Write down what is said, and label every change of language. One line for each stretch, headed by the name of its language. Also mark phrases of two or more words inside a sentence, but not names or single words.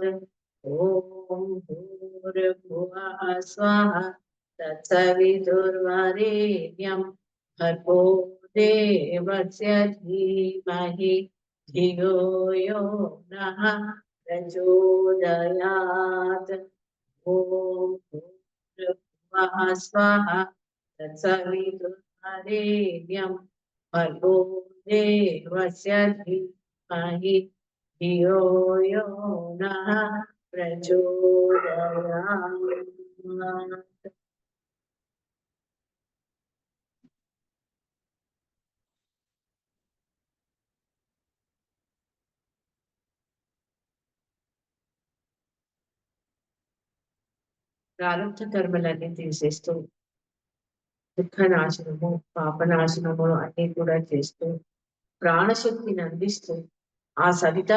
Sanskrit: ఓం భూర్భువః స్వః తత్సవితుర్వరేణ్యం భర్గో దేవస్య ధీమహి ధియో యో నః ప్రచోదయాత్. ఓం భూర్భువః స్వః తత్సవితుర్వరేణ్యం भर्गो देवस्य धीमहि धियो यो नः प्रचोदयात्।
Telugu: ప్రారంభ కర్మలన్నీ తీసేస్తూ దుఃఖనాశనము పాపనాశనము అన్ని కూడా చేస్తూ ప్రాణశక్తిని అందిస్తూ ఆ సవితా